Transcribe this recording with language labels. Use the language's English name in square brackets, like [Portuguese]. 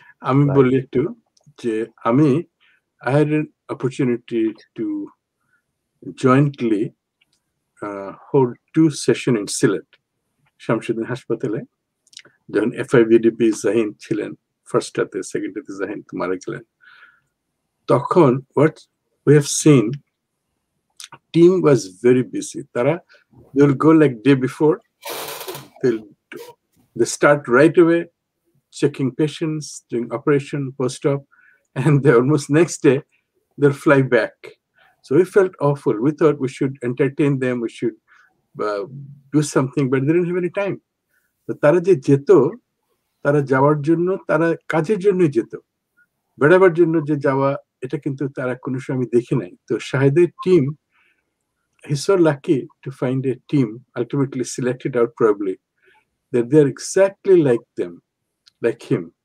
[Bangla] আমি বলি একটু যে আমি [English] I had an opportunity to jointly hold 2 sessions in Sylhet, [Bangla] Shamsuddin হাসপাতালে, যখন FIVDP জাহিন ছিলেন ফার্স্টটাতে, সেকেন্ডটাতে জাহিন মারা গেলেন। [English] তখন what we have seen, team was very busy. Tara, they will go like day before, they start right away checking patients, doing operation, post-op, and they almost next day they'll fly back. So we felt awful. We thought we should entertain them, we should do something, but they didn't have any time. [Bangla] So তারা যে যেত, তারা যাওয়ার জন্য, তারা কাজের জন্যই যেত, বেড়াবার জন্য যে যাওয়া, এটা কিন্তু তারা কোনো সময় আমি দেখি নাই। তো শাহেদের team, [English] he's so lucky to find a team ultimately selected out probably that they're exactly like them, like him.